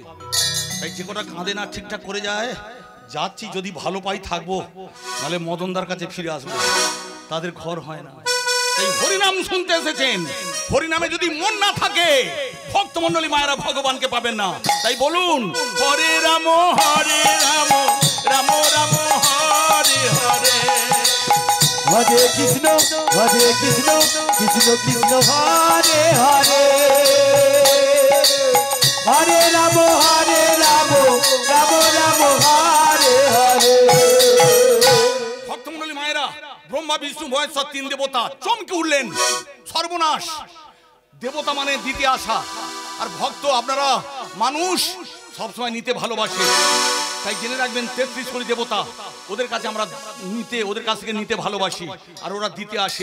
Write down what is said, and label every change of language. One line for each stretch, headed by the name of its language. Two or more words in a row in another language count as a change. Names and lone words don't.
Bangla: তাই যে কটা কাঁদে না ঠিকঠাক করে যায়, যাচ্ছি যদি ভালো পাই থাকবো, নাহলে মদনদার কাছে ফিরে আসবো, তাদের ঘর হয় না। তাই হরিনাম শুনতে এসেছেন, হরিনামে যদি মন না থাকে ভক্তমণ্ডলী মায়েরা ভগবানকে পাবেন না। তাই বলুন
Sanskrit: হরে রাম, হরে রাম, রাম রাম, হরে হরে। हरे कृष्ण, हरे कृष्ण, कृष्ण कृष्ण, हरे हरे. हरे राम, हरे राम, राम राम, हरे हरे.
Bangla: ভক্তমণ্ডলী মায়েরা, ব্রহ্মা বিষ্ণু মহেশ্বর 3 দেবতা চমকে উঠলেন, সর্বনাশ। দেবতা মানে দিতে আসা, আর ভক্ত আপনারা মানুষ সবসময় নিতে ভালোবাসে। তাই জেনে রাখবেন 33 কোটি দেবতা, ওদের কাছে আমরা ওদের কাছ থেকে নিতে ভালোবাসি, আর ওরা দিতে আসে।